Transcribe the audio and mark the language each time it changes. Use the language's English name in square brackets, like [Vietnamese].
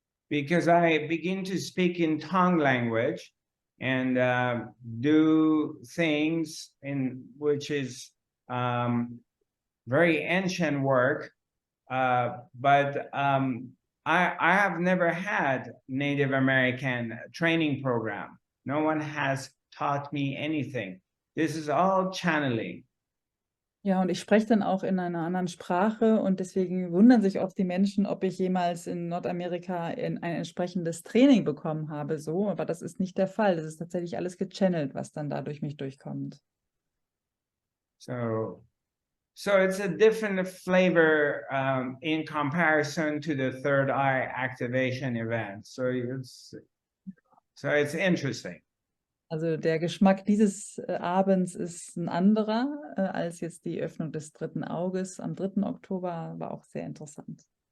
[English] Because I begin to speak in tongue language and do things which is very ancient work, but I have never had Native American training program. No one has taught me anything. This is all channeling. [German] Ja, und ich spreche dann auch in einer anderen Sprache und deswegen wundern sich oft die Menschen, ob ich jemals in Nordamerika ein entsprechendes Training bekommen habe, so, aber das ist nicht der Fall. Das ist tatsächlich alles gechannelt, was dann da durch mich durchkommt. [English] So it's a different flavor in comparison to the third eye activation event. So it's interesting. [German] Also der Geschmack dieses Abends ist ein anderer als jetzt die Öffnung des 3. Auges am 3. Oktober, war auch sehr interessant.